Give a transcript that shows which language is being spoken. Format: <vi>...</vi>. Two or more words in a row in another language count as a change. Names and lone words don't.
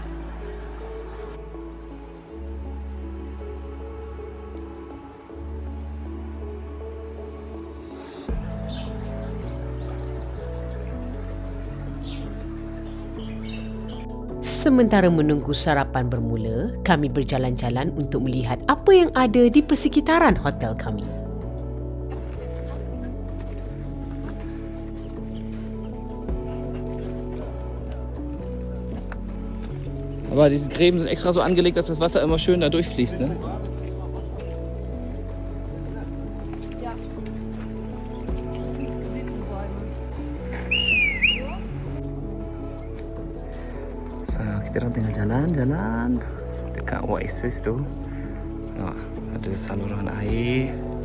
<ms>Sementara menunggu sarapan bermula, kami berjalan-jalan untuk melihat apa yang ada di persekitaran hotel kami.</ms> <de>Aber diese Gräben sind extra so angelegt, dass das Wasser immer schön da durchfließt, ne?</de> <ms>Kita orang tengah jalan-jalan dekat Oasis tu. Ada saluran air.</ms>